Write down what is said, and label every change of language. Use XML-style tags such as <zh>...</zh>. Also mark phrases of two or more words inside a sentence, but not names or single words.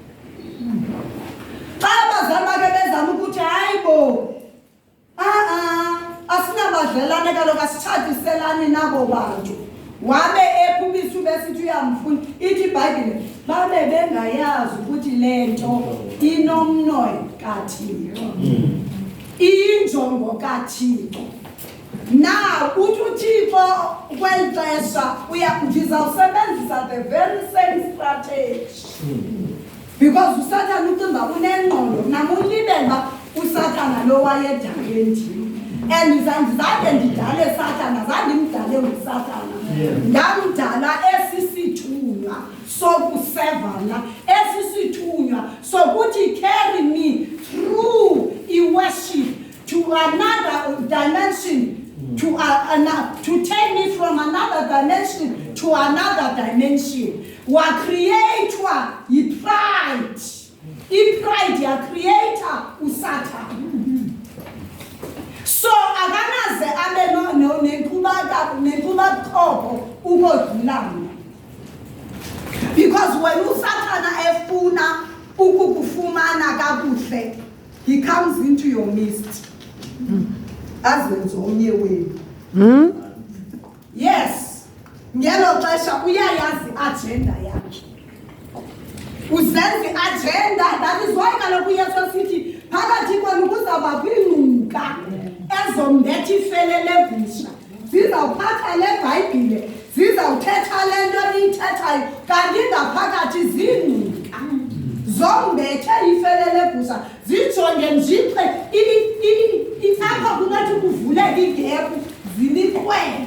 <xh>Xa abazali bakhe bezama ukuthi hayibo asinabadlelane kaloku asitshatiselani nabo bantu, wabe ephumisa ubesithi uyamfuna. Ithi iBhayibhile babe bengayazi ukuthi le nto inomnoyo kaThixo, iyinjongo kaThixo. Now uthi uThixo kweli xesha ndizawusebenzisa</xh> <en>the very same strategy</en> <xh>because uSathane ucinga unengqondo, namulibele uba uSathane lo wayedale ndim. And ndizange ndidale Sathane, zange ndimdale nguSathane, ndamdala esisithunywa sokusevana, esisithunywa sokuthi</xh> <en>carry me through i-worship to another dimension, to take me from another dimension to another dimension.</en> <xh>Wakriyethwa yi-pride, i-pride yakriyetha uSathane. So akanaze abe nenqubaqobo ukodlula.</xh> <en>Because when</en> <xh>uSathane efuna ukukufumana kakuhle,</xh> <en>he comes into your midst</en> <xh>azenze omnye wenu. Yes, ngelo xesha uyayazi agenda yakhe, uzenze agenda.</xh> <en>That is why</en> <xh>kaloku uYesu sithi phakathi kwenu kuzawubakho ingcuka ezombetha ifele levusha, zizawuphatha le Bhayibhile, zizawuthetha le nto niyithethayo, kanti ngaphakathi zingcuka zombethe ifele levusha, zijonge njiphe apha kungathi kuvuleka igepu, ziliqwele.</xh>